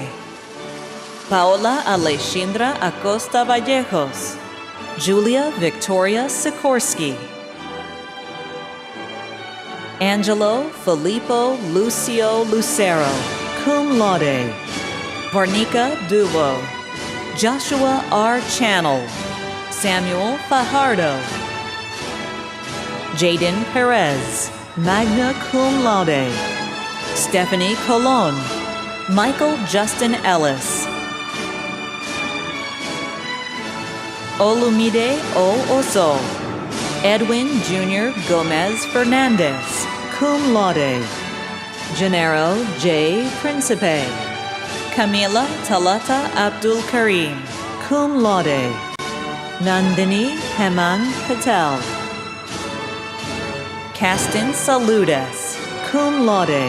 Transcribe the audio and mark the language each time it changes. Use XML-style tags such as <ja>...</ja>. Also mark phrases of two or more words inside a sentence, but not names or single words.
<en>Paola Alexandra Acosta Vallejos. Julia Victoria Sikorsky. Angelo Filippo Lucio Lucero,</en> <la>cum laude.</la> <en>Varnika Dubo. Joshua R. Channel. Samuel Fajardo. Jaden Perez,</en> <la>magna cum laude.</la> <en>Stephanie Colon. Michael Justin Ellis. Olumide O. Oso. Edwin Jr. Gomez Fernandez,</en> <la>cum laude.</la> <en>Gennaro J. Principe. Camila Talata Abdul Karim,</en> <la>cum laude.</la> <en>Nandini Hemang Patel. Castin Saludes,</en> <la>cum laude.</la>